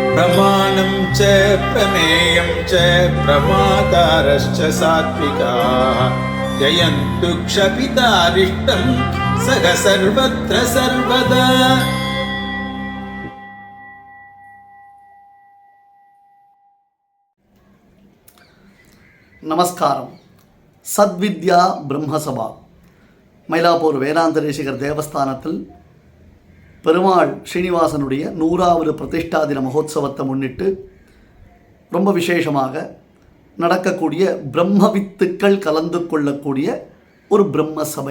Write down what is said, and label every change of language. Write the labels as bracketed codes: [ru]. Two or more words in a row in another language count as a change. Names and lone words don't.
[sa] प्रमाणं च प्रमेयं च प्रमातारश्च सात्विकाः जयन्तु क्षपितारिष्टं सह सर्वत्र सर्वदा. [ta] நமஸ்காரம். சத்வித்யா பிரம்மசபா மயிலாப்பூர் வேதாந்த தேசிகர் தேவஸ்தானத்தில் பெருமாள் ஸ்ரீனிவாசனுடைய 100வது பிரதிஷ்டா தின மகோத்சவத்தை முன்னிட்டு ரொம்ப விசேஷமாக நடக்கக்கூடிய பிரம்மவித்துக்கள் கலந்து கொள்ளக்கூடிய ஒரு பிரம்ம சபை.